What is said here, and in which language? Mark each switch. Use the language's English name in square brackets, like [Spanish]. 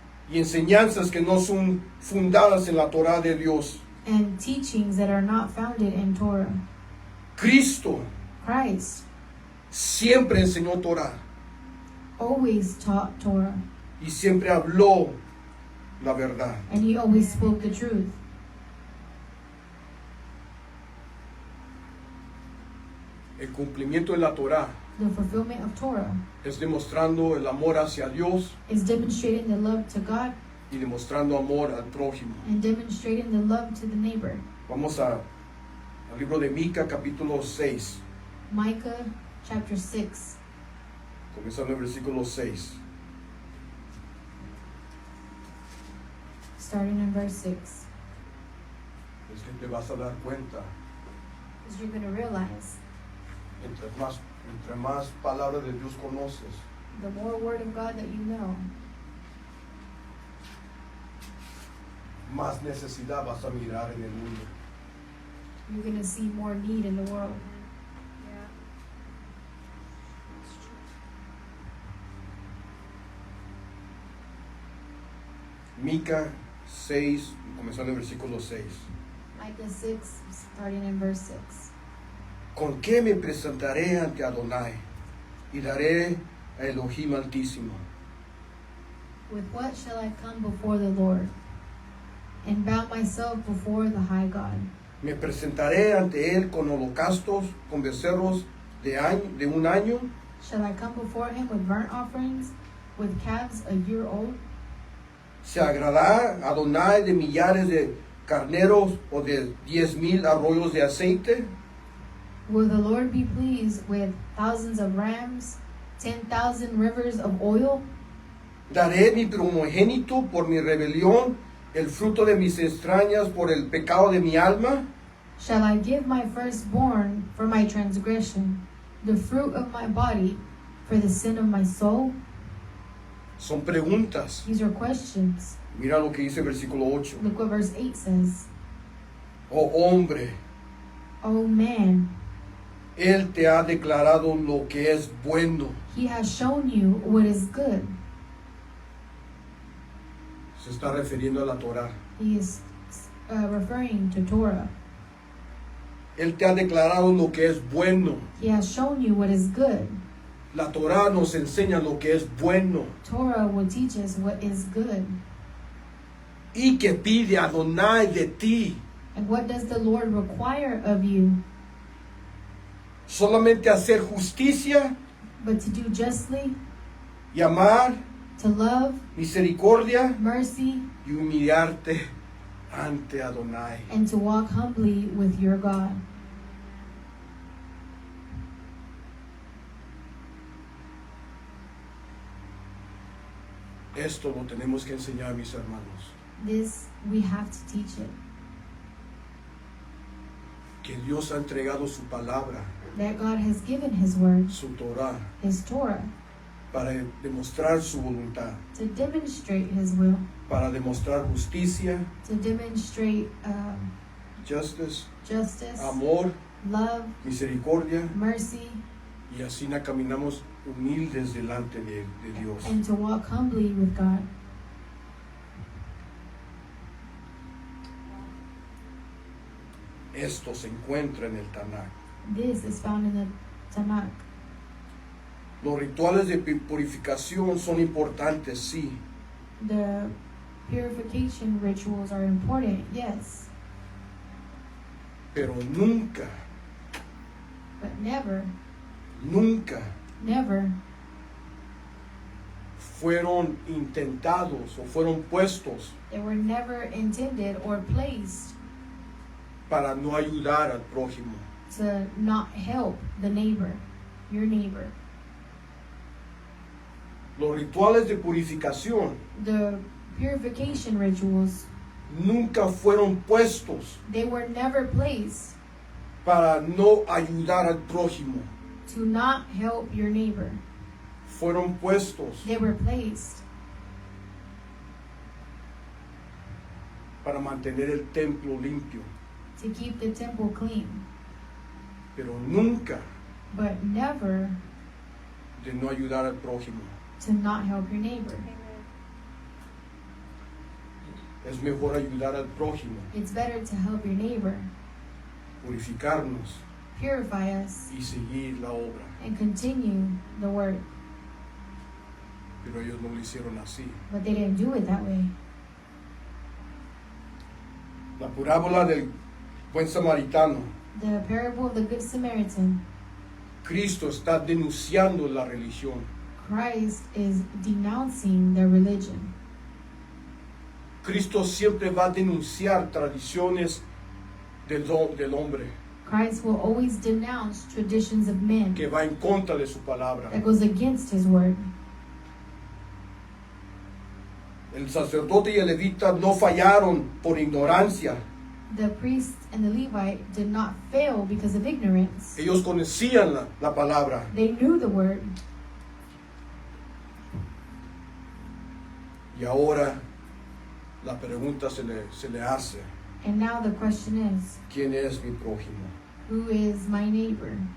[Spanish] y enseñanzas que no son fundadas en la Torah de Dios. [English] and teachings that are not founded in Torah. [Spanish] Cristo [English] Christ [Spanish] siempre enseñó Torah [English] always taught Torah, [Spanish] y siempre habló la verdad. [English] and he always spoke the truth. [Spanish] El cumplimiento de la Torah [English] The fulfillment of Torah [Spanish] es demostrando el amor hacia Dios [English] is demonstrating the love to God [Spanish] y demostrando amor al prójimo. [English] and demonstrating the love to the neighbor. [Spanish] Vamos al libro de Mica, capítulo 6, [English] Micah chapter 6, [Spanish] comenzando el versículo 6. [English] starting in verse 6. [Spanish] Es que te vas a dar cuenta, [English] Because you're going to realize [Spanish] entre más palabras de Dios conoces, [English] the more word of God that you know, [Spanish] más necesidad vas a mirar en el mundo. [English] you're going to see more need in the world. [Spanish] Mica 6, comenzando el versículo 6. [English] Micah 6, starting in verse 6. [Spanish] ¿Con qué me presentaré ante Adonai y daré a Elohim Altísimo? [English] With what shall I come before the Lord and bow myself before the high God? [Spanish] Me presentaré ante él con holocaustos, con becerros de un año. [English] Shall I come before him with burnt offerings, with calves a year old? [Spanish] ¿Se agradará Adonai de millares de carneros o de 10,000 arroyos de aceite? [English] Will the Lord be pleased with thousands of rams, 10,000 rivers of oil? [Spanish] Daré mi primogénito por mi rebelión, el fruto de mis extrañas por el pecado de mi alma. [English] Shall I give my firstborn for my transgression, the fruit of my body for the sin of my soul? [Spanish] Son preguntas. [English] These are questions. [Spanish] Mira lo que dice el versículo 8. [English] Look what verse 8 says. [Spanish] Oh hombre, [English] Oh man, [Spanish] él te ha declarado lo que es bueno. [English] he has shown you what is good. [Spanish] Se está refiriendo a la Torah. [English] He is referring to Torah. [Spanish] Él te ha declarado lo que es bueno. [English] He has shown you what is good. [Spanish] La Torah nos enseña lo que es bueno. [English] Torah will teach us what is good. [Spanish] Y que pide Adonai de ti. [English] And what does the Lord require of you? [Spanish] Solamente hacer justicia [English] But to do justly, [Spanish] y amar, [English] to love, [Spanish] misericordia [English] mercy, [Spanish] y humillarte ante Adonai. [English] and to walk humbly with your God. [Spanish] Esto lo tenemos que enseñar, mis hermanos. [English] This, we have to teach it. [Spanish] Que Dios ha entregado su palabra, [English] That God has given His word, [Spanish] su Torah, [English] His Torah, [Spanish] para demostrar su voluntad, [English] to demonstrate His will, [Spanish] para demostrar justicia, [English] to demonstrate justice, justice, [Spanish] amor, [English] love, [Spanish] misericordia, [English] mercy, [Spanish] y así caminamos humildes delante de Dios. [English] and to walk humbly with God. [Spanish] Esto se encuentra en el Tanakh. [English] This is found in the Tanakh. [Spanish] Los rituales de purificación son importantes, sí, [English] The purification rituals are important, yes, [Spanish] pero nunca, [English] but never, [Spanish] nunca [English] never [Spanish] fueron intentados o fueron puestos [English] they were never intended or placed [Spanish] para no ayudar al prójimo. [English] to not help the neighbor, your neighbor. [Spanish] Los rituales de purificación [English] The purification rituals, [Spanish] nunca fueron puestos [English] they were never placed [Spanish] para no ayudar al prójimo. [English] to not help your neighbor. [Spanish] Fueron puestos [English] They were placed [Spanish] para mantener el templo limpio, [English] to keep the temple clean, [Spanish] pero nunca [English] but never [Spanish] de no ayudar al prójimo. [English] to not help your neighbor. [Spanish] Es mejor ayudar al prójimo, [English] It's better to help your neighbor, [Spanish] purificarnos [English] purify us, [Spanish] y seguir la obra. [English] and continue the work. [Spanish] Pero ellos no lo hicieron así. [English] But they didn't do it that way. [Spanish] La parábola del buen samaritano, [English] The parable of the Good Samaritan, [Spanish] Cristo está denunciando la religión. [English] Christ is denouncing their religion. [Spanish] Cristo siempre va a denunciar tradiciones del hombre, [English] Christ will always denounce traditions of men [Spanish] que va en contra de su palabra. [English] that goes against his word. [Spanish] El sacerdote y el levita no fallaron por ignorancia. [English] The priest and the Levite did not fail because of ignorance. [Spanish] Ellos conocían la palabra. [English] They knew the word. [Spanish] Y ahora la pregunta se le hace: [English] And now the question is, [Spanish] ¿quién es mi prójimo? [English] who is my neighbor?